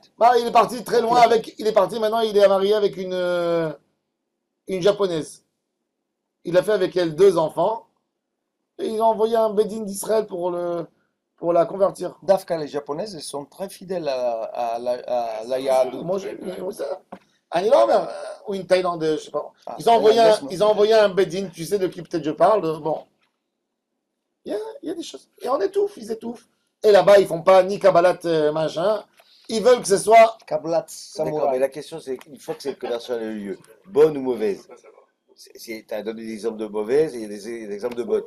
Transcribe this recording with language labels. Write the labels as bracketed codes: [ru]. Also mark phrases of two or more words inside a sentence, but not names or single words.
[fr] il est parti très loin avec. Il est parti maintenant, il est marié avec une japonaise. Il a fait avec elle 2 enfants. Et ils ont envoyé un Bédine d'Israël pour la convertir. Dafka, les Japonaises, elles sont très fidèles à la Yahadut. Moi, [he] אני לא אומר, [fr] ou une Thaïlandaise, je sais pas. Ah, Ils ont envoyé un Bédine, tu sais de qui peut-être je parle. Bon, il y a des choses. Et on étouffe, ils étouffent. Et là-bas, ils font pas ni Kabbalat machin. Ils veulent que ce soit. Kabbalat D'accord, mais Samouraï. la question, c'est une fois que cette conversion a eu lieu, bonne ou mauvaise, tu as donné des exemples de mauvaises et il y a des exemples de bonnes.